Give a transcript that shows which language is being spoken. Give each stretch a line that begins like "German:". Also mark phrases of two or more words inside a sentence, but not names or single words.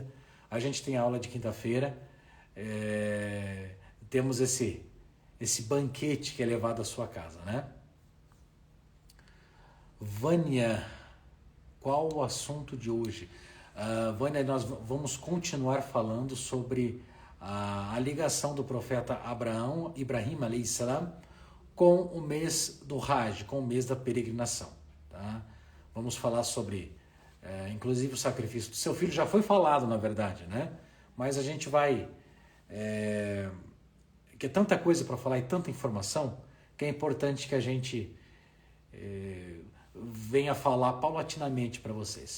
Portuguese: A gente tem aula de quinta-feira, temos esse banquete que é levado à sua casa, né? Vânia, qual o assunto de hoje? Vânia, nós vamos continuar falando sobre a ligação do profeta Abraão,
Arabic: إبراهيم عليه السلام,
Portuguese: com o mês do Hajj, com o mês da peregrinação. Tá? Vamos falar sobre, inclusive, o sacrifício do seu filho. Já foi falado, na verdade, né? Mas a gente vai... que é tanta coisa para falar e tanta informação, que é importante que a gente venha falar paulatinamente para vocês.